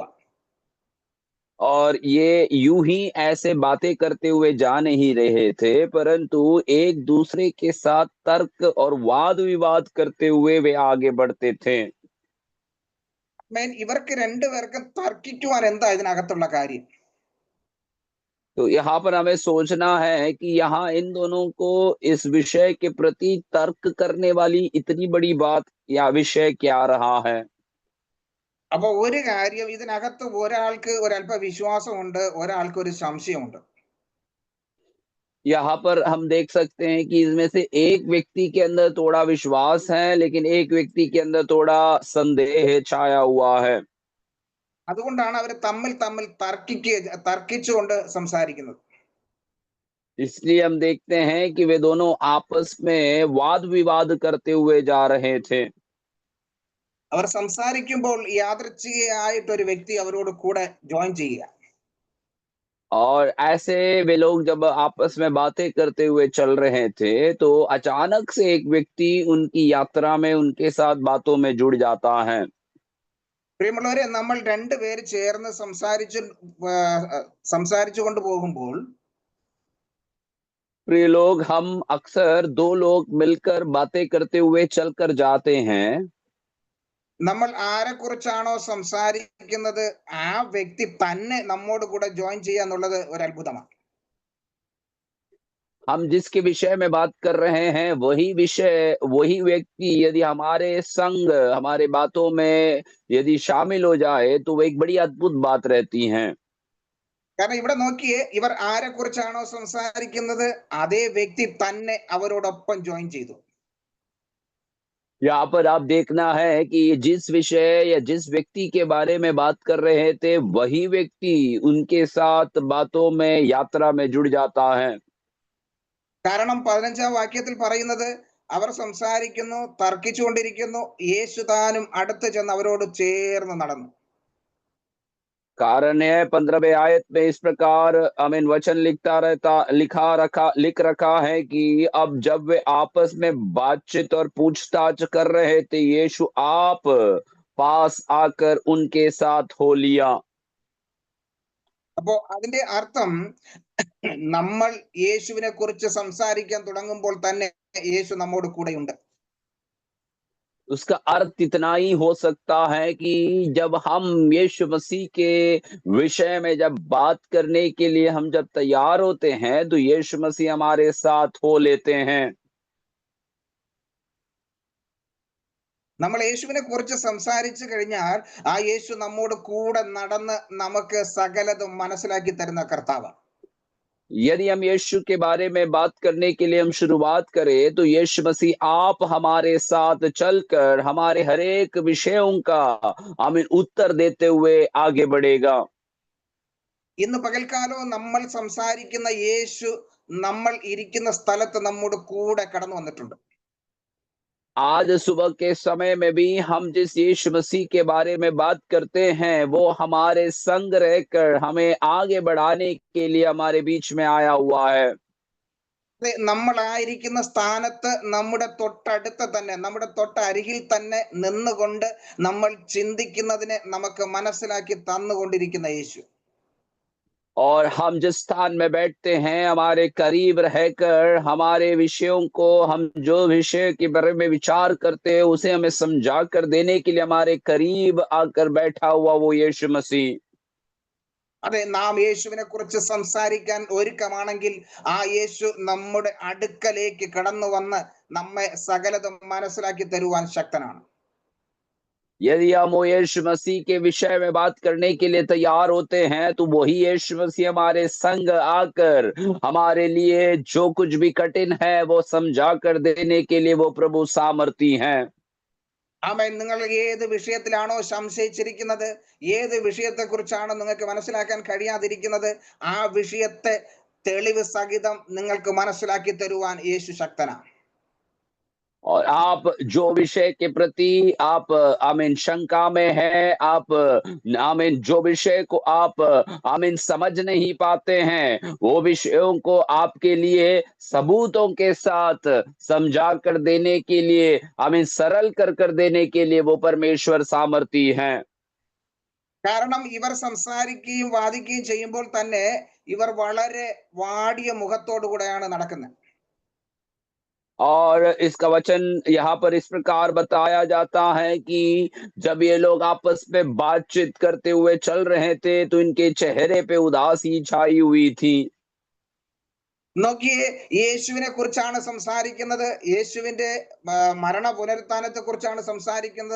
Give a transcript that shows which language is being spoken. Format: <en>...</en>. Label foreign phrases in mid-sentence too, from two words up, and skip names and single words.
<hi>और ये यूं ही ऐसे बातें करते हुए जा नहीं रहे थे, परंतु एक दूसरे के साथ तर्क और वाद विवाद करते हुए वे आगे बढ़ते थे।</hi> <ml>ഇവർക്ക് രണ്ടുപേർക്കും തർക്കിക്കുവാൻ എന്താ ഇതിനകത്തുള്ള കാര്യം?</ml> <hi>तो यहाँ पर हमें सोचना है कि यहाँ इन दोनों को इस विषय के प्रति तर्क करने वाली इतनी बड़ी बात या विषय क्या रहा है?</hi> <ml>അപ്പൊ ഒരു കാര്യം, ഇതിനകത്ത് ഒരാൾക്ക് ഒരല്പ വിശ്വാസമുണ്ട്, ഒരാൾക്ക് ഒരു സംശയമുണ്ട്.</ml> <hi>यहाँ पर हम देख सकते हैं कि इसमें से एक व्यक्ति के अंदर थोड़ा विश्वास है, लेकिन एक व्यक्ति के अंदर थोड़ा संदेह छाया हुआ है।</hi> <ml>അതുകൊണ്ടാണ് അവർ തമ്മിൽ തമ്മിൽ തർക്കിച്ചുകൊണ്ട് സംസാരിക്കുന്നത്.</ml> <hi>इसलिए हम देखते हैं कि वे दोनों आपस में वाद विवाद करते हुए जा रहे थे।</hi> <ml>അവർ സംസാരിക്കുമ്പോൾ യാദൃച്ഛികയായിട്ട് ഒരു വ്യക്തി അവരോട് കൂടെ ജോയിൻ ചെയ്യുക.</ml> <hi>और ऐसे वे लोग जब आपस में बातें करते हुए चल रहे थे, तो अचानक से एक व्यक्ति उनकी यात्रा में उनके साथ बातों में जुड़ जाता है।</hi> <ml>പ്രിയമുള്ളവരെ, നമ്മൾ രണ്ടുപേര് ചേർന്ന് സംസാരിച്ചു കൊണ്ട് പോകുമ്പോൾ</ml> <hi>प्रिय लोग, हम अक्सर 2 लोग मिलकर बातें करते हुए चलकर जाते हैं।</hi> <ml>നമ്മൾ ആരെക്കുറിച്ചാണോ സംസാരിക്കുന്നത് ആ വ്യക്തി തന്നെ നമ്മോട് കൂടെ ജോയിൻ ചെയ്യുക എന്നുള്ളത് ഒരു അത്ഭുതമാണ്.</ml> <hi>हम जिसके विषय में बात कर रहे हैं वही विषय, वही व्यक्ति यदि हमारे संग, हमारे बातों में यदि शामिल हो जाए तो वो एक बड़ी अद्भुत बात रहती है।</hi> <ml>കാരണം ഇവിടെ നോക്കിയേ, ഇവർ ആരെക്കുറിച്ചാണോ സംസാരിക്കുന്നത് അതേ വ്യക്തി തന്നെ അവരോടൊപ്പം ജോയിൻ ചെയ്തു.</ml> <hi>यहाँ पर आप देखना है कि जिस विषय या जिस व्यक्ति के बारे में बात कर रहे थे, वही व्यक्ति उनके साथ बातों में, यात्रा में जुड़ जाता है।</hi> <ml>കാരണം 15-ാം വാക്യത്തിൽ പറയുന്നത്, അവർ സംസാരിക്കുന്നു, തർക്കിച്ചുകൊണ്ടിരിക്കുന്നു, യേശു താനും അടുത്ത് ചെന്ന് അവരോട് ചേർന്ന് നടന്നു.</ml> <hi>कारण है 15वें आयत में इस प्रकार आमीन वचन लिख रखा है कि अब जब वे आपस में बातचीत और पूछताछ कर रहे थे, यीशु आप पास आकर उनके साथ हो लिया।</hi> <ml>അപ്പോ അതിന്റെ അർത്ഥം, നമ്മൾ യേശുവിനെ കുറിച്ച് സംസാരിക്കാൻ തുടങ്ങുമ്പോൾ തന്നെ യേശു നമ്മോട് കൂടെയുണ്ട്.</ml> <hi>उसका अर्थ इतना ही हो सकता है कि जब हम यीशु मसीह के विषय में जब बात करने के लिए हम जब तैयार होते हैं, तो यीशु मसीह हमारे साथ हो लेते हैं।</hi> <ml>നമ്മൾ യേശുവിനെ കുറിച്ച് സംസാരിച്ചു കഴിഞ്ഞാൽ ആ യേശു നമ്മോട് കൂടെ നടന്ന് നമുക്ക് സകലതും മനസ്സിലാക്കി തരുന്ന കർത്താവ്.</ml> <hi>यदि हम यीशु के बारे में बात करने के लिए हम शुरुआत करें तो यीशु मसीह आप हमारे साथ चलकर हमारे हर एक विषयों का हमें उत्तर देते हुए आगे बढ़ेगा।</hi> <ml>ഇന്ന് പകൽക്കാലവും നമ്മൾ സംസാരിക്കുന്ന യേശു നമ്മൾ ഇരിക്കുന്ന സ്ഥലത്ത് നമ്മുടെ കൂടെ കടന്നു വന്നിട്ടുണ്ട്.</ml> <hi>आज सुबह के समय में भी हम जिस यीशु मसीह के बारे में बात करते हैं वो हमारे संग रहकर हमें आगे बढ़ाने के लिए हमारे बीच में आया हुआ है।</hi> <ml>നമ്മളായിരിക്കുന്ന സ്ഥാനത്ത് നമ്മുടെ തൊട്ടടുത്ത് തന്നെ നമ്മുടെ തൊട്ടരികിൽ തന്നെ നിന്നുകൊണ്ട് നമ്മൾ ചിന്തിക്കുന്നതിനെ നമുക്ക് മനസ്സിലാക്കി തന്നുകൊണ്ടിരിക്കുന്ന യേശു.</ml> <hi>और हम जिस स्थान में बैठते हैं हमारे करीब रहकर हमारे विषयों को हम जो विषय के बारे में विचार करते हैं उसे हमें समझा कर देने के लिए हमारे करीब आकर बैठा हुआ वो यीशु मसीह।</hi> <ml>അതെ, നാം യേശുവിനെ കുറിച്ച് സംസാരിക്കാൻ ഒരുക്കമാണെങ്കിൽ ആ യേശു നമ്മുടെ അടുക്കലേക്ക് കടന്നു വന്ന് നമ്മെ സകലതും മനസ്സിലാക്കി തരുവാൻ ശക്തനാണ്.</ml> <hi>यदि हम वो यीशु मसीह के विषय में बात करने के लिए तैयार होते हैं तो वही यीशु मसीह हमारे संग आकर हमारे लिए जो कुछ भी कठिन है वो समझा कर देने के लिए वो प्रभु सामर्थी हैं।</hi> <ml>ആമേൻ. നിങ്ങൾ ഏത് വിഷയത്തിലാണോ സംശയിച്ചിരിക്കുന്നത്, ഏത് വിഷയത്തെക്കുറിച്ചാണോ നിങ്ങൾക്ക് മനസ്സിലാക്കാൻ കഴിയാതിരിക്കുന്നത്, ആ വിഷയത്തെ തെളിവ് സഹിതം നിങ്ങൾക്ക് മനസ്സിലാക്കി തരുവാൻ യേശു ശക്തനാണ്.</ml> <hi>और आप जो विषय के प्रति आप आमीन शंका में है, आप आमीन जो विषय को आप आमीन समझ नहीं पाते हैं वो विषयों को आपके लिए सबूतों के साथ समझा कर देने के लिए आमीन सरल कर देने के लिए वो परमेश्वर सामर्थी हैं।</hi> <ml>കാരണം ഇവർ സംസാരിക്കുകയും വാദിക്കുകയും ചെയ്യുമ്പോൾ തന്നെ ഇവർ വളരെ വാടിയ മുഖത്തോടു കൂടെയാണ് നടക്കുന്നത്.</ml> <hi>और इसका वचन यहाँ पर इस प्रकार बताया जाता है कि जब ये लोग आपस में बातचीत करते हुए चल रहे थे तो इनके चेहरे पे उदासी छाई हुई थी।</hi> <ml>നോക്കിയേ, യേശുവിനെ കുറിച്ചാണ് സംസാരിക്കുന്നത്, യേശുവിന്റെ മരണ പുനരുത്ഥാനത്തെ കുറിച്ചാണ് സംസാരിക്കുന്നത്.</ml>